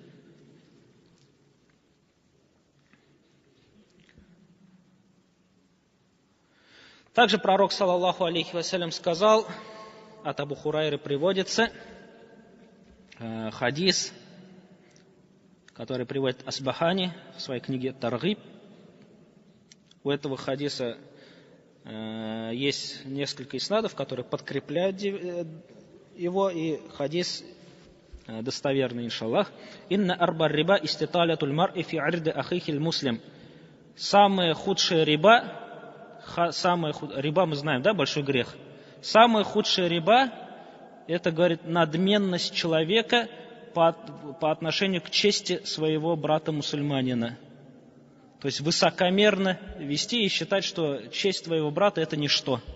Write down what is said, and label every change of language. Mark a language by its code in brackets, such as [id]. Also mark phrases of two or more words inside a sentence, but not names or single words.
[ru] Также пророк, [ar] صلى الله عليه وسلم, [ru] сказал, от Абу Хурайры приводится хадис, который приводит Асбахани в своей книге Таргиб. У этого хадиса есть несколько иснадов, которые подкрепляют его, и хадис достоверный, иншаллах. [ar] «إن أربى الربا استطالة المرء في عرض أخيه المسلم». [ru] Самая худшая риба, риба мы знаем, да, большой грех. Самая худшая риба, это, говорит, надменность человека по отношению к чести своего брата-мусульманина. То есть высокомерно вести и считать, что честь твоего брата это ничто.